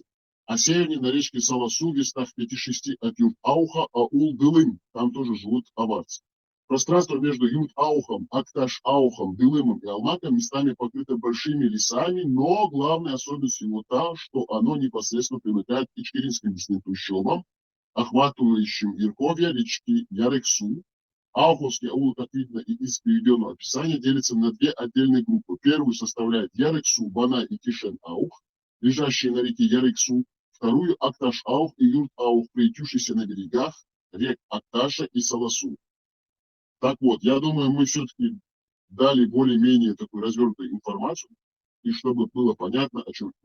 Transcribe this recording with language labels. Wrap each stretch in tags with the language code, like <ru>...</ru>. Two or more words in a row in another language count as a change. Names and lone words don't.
<ru>А севернее на речке Саласу, в верстах 5-6 от Юрт-Ауха, аул Дылым, там тоже живут аварцы. Пространство между Юрт-Аухом, Акташ-Аухом, Дылымом и Алматом местами покрыто большими лесами, но главной особенностью его та, что оно непосредственно примыкает к ичкиринским лесным трущобам, охватывающим верховья речки Ярексу. Ауховский аул, как видно и из приведенного описания, делится на две отдельные группы. Первую составляет Ярексу, Банай и Кишен-Аух, лежащие на реке Ярексу. Вторую – Акташ-Аух и Юрт-Аух, приютившиеся на берегах рек Акташа и Саласу. Так вот, я думаю, мы все-таки дали более-менее такую развернутую информацию, и чтобы было понятно, о чем.</ru>